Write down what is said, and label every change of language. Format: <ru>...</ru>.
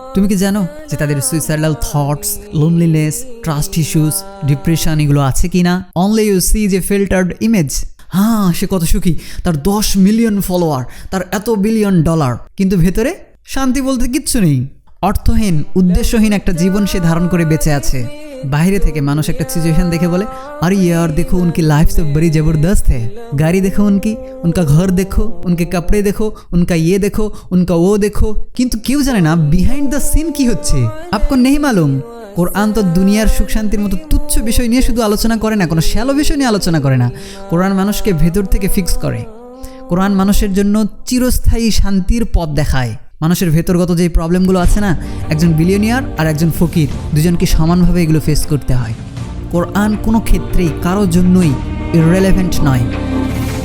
<bn>তুমি কি জানো যে তাদের suicidal thoughts, loneliness, trust issues, depression এগুলো আছে কি না?</bn> <en>only you see</en> <bn>যে ফিল্টার্ড ইমেজ। হ্যাঁ, সে কত সুখী, তার 10 মিলিয়ন ফলোয়ার, তার এত বিলিয়ন ডলার, কিন্তু ভেতরে শান্তি বলতে কিচ্ছু নেই। অর্থহীন, উদ্দেশ্যহীন একটা জীবন সে ধারণ করে বেঁচে আছে। বাইরে থেকে মানুষ একটা সিচুएशन देखे बोले,</bn> <hi>अरे यार देखो उनकी लाइफ तो बड़ी ज़बरदस्त है, गाड़ी देखो उनकी, उनका घर देखो, उनके कपड़े देखो, उनका ये देखो, उनका वो देखो, किंतु क्यों जाने ना बिहाइंड द सीन</hi> <bn>की होच्छे</bn> <hi>आपको नहीं मालूम।</hi> <bn>কোরআন তো দুনিয়ার সুখ শান্তির মতো তুচ্ছ বিষয় নিয়ে শুধু আলোচনা করে না, কোনো শ্যালো বিষয় নিয়ে আলোচনা করে না। কোরআন মানুষকে ভেতর থেকে ফিক্স করে। কোরআন মানুষের জন্য চিরস্থায়ী শান্তির পথ দেখায়। মানুষের ভেতরগত যে প্রবলেমগুলো আছে না, একজন বিলিয়নিয়ার আর একজন ফকির দুজনকে সমানভাবে এগুলো ফেস করতে হয়। কোরআন কোনো ক্ষেত্রেই কারোর জন্যই ইররেলেভেন্ট নয়।</bn>